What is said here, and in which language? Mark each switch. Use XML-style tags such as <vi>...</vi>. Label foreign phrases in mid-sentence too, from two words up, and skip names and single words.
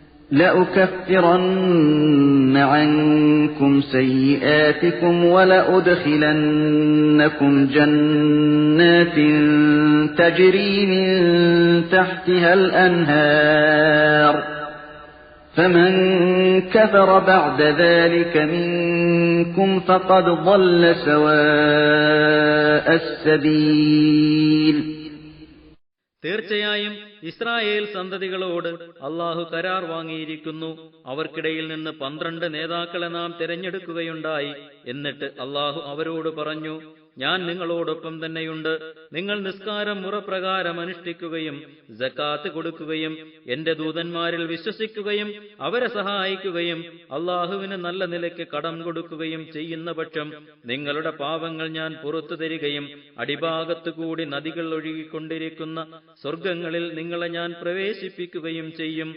<ar>لأكفرن عنكم سيئاتكم ولأدخلنكم جنات تجري من تحتها الأنهار فمن كفر بعد ذلك منكم فقد ضل سواء السبيل.</ar> <ml>തീർച്ചയായും ഇസ്രായേൽ സന്തതികളോട് അള്ളാഹു കരാർ വാങ്ങിയിരിക്കുന്നു. അവർക്കിടയിൽ നിന്ന് 12 നേതാക്കളെ നാം തിരഞ്ഞെടുക്കുകയുണ്ടായി. എന്നിട്ട് അള്ളാഹു അവരോട് പറഞ്ഞു, ഞാൻ നിങ്ങളോടൊപ്പം തന്നെയുണ്ട്. നിങ്ങൾ നിസ്കാരം മുറപ്രകാരം അനുഷ്ഠിക്കുകയും സക്കാത്ത് കൊടുക്കുകയും എന്റെ ദൂതന്മാരിൽ വിശ്വസിക്കുകയും അവരെ സഹായിക്കുകയും അള്ളാഹുവിന് നല്ല നിലയ്ക്ക് കടം കൊടുക്കുകയും ചെയ്യുന്ന പക്ഷം നിങ്ങളുടെ പാപങ്ങൾ ഞാൻ പുറത്തു തരികയും അടിഭാഗത്തുകൂടി നദികൾ ഒഴുകിക്കൊണ്ടിരിക്കുന്ന സ്വർഗങ്ങളിൽ നിങ്ങളെ ഞാൻ പ്രവേശിപ്പിക്കുകയും ചെയ്യും.</ml>